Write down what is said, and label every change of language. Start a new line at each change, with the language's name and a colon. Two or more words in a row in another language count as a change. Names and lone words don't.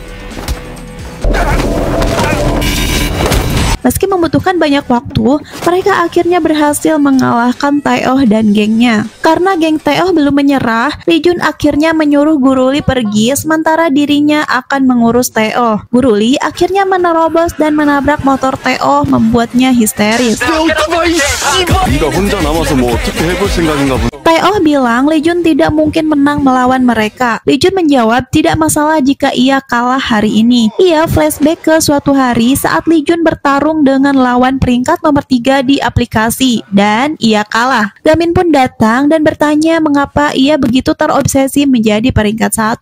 Indonesian: Meski membutuhkan banyak waktu, mereka akhirnya berhasil mengalahkan Tae-oh dan gengnya. Karena geng Tae-oh belum menyerah, Lee Jun akhirnya menyuruh Guru Lee pergi, sementara dirinya akan mengurus Tae-oh. Guru Lee akhirnya menerobos dan menabrak motor Tae-oh, membuatnya histeris.
Korean: 네가 혼자 남아서 뭐 어떻게 해볼 생각인가 보네.
Indonesian: Tae-oh bilang Lee Jun tidak mungkin menang melawan mereka. Lee Jun menjawab tidak masalah jika ia kalah hari ini. Ia flashback ke suatu hari saat Lee Jun bertarung dengan lawan peringkat nomor 3 di aplikasi dan ia kalah. Gamin pun datang dan bertanya mengapa ia begitu terobsesi menjadi peringkat 1.